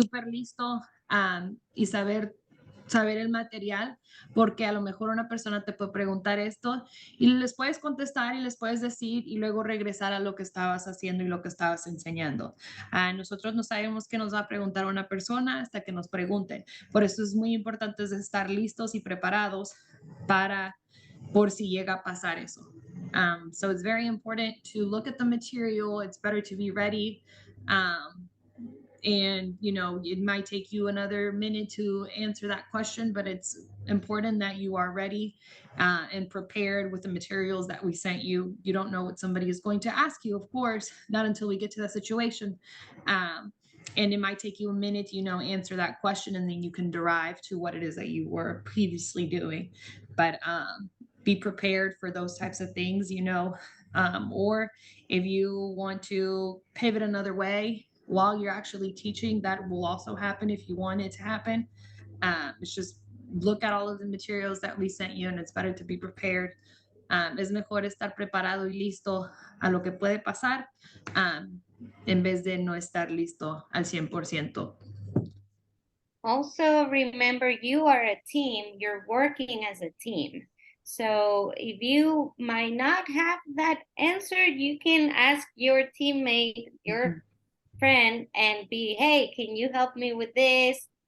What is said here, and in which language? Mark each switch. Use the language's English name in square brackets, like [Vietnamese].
[Spanish] listo y saber el material, porque a lo mejor una persona te puede preguntar esto y les puedes contestar y les puedes decir y luego regresar a lo que estabas haciendo y lo que estabas enseñando. Nosotros no sabemos qué nos va a preguntar una persona hasta que nos pregunten. Por eso es muy importante estar listos y preparados por si llega a pasar eso. [English] So it's very important to look at the material. It's better to be ready. And, you know, it might take you another minute to answer that question, but it's important that you are ready and prepared with the materials that we sent you. You don't know what somebody is going to ask you, of course, not until we get to that situation. And it might take you a minute to, you know, answer that question, and then you can derive to what it is that you were previously doing. But be prepared for those types of things, you know. Or if you want to pivot another way while you're actually teaching, that will also happen if you want it to happen. It's just look at all of the materials that we sent you, and it's better to be prepared. [Spanish] Es mejor estar preparado y listo a lo que puede pasar, en vez de no estar listo al 100%. [English] Also, remember, you are a team, you're working as a team. So if you might not have that answer, you can ask your teammate, your friend, and be, hey, can you help me with this?